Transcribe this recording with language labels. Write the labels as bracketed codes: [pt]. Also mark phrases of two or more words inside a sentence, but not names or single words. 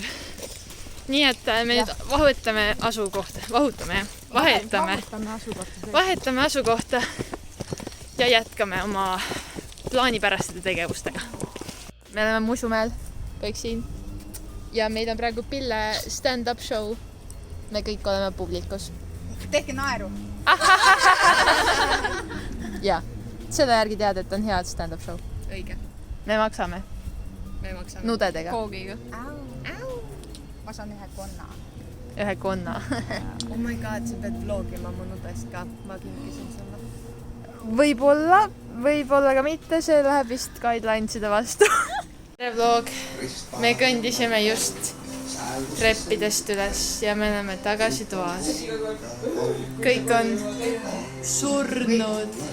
[et] Nii et me nüüd vahetame asukohta ja jätkame oma plaanipäraste tegevustega. Me oleme Musumäel, kõik siin. Ja meid on praegu Pille [en] stand-up show. [et] Me kõik oleme publikus. Tehke naeru. Ja, selle järgi tead, et on head [en] stand-up show. [et] Õige. Me maksame Me maksame. nudedega. Koogiga. Ma saan ühe konna. Ühe konna. [en] Oh my god, [et] sa pead vlogima mu nudest ka. Ma kinkisin sulle. Võib-olla ka mitte, see läheb vist guidelineside vastu. Tere vlog, me kõndisime just treppidest üles ja me oleme tagasi toas. kõik on surnud.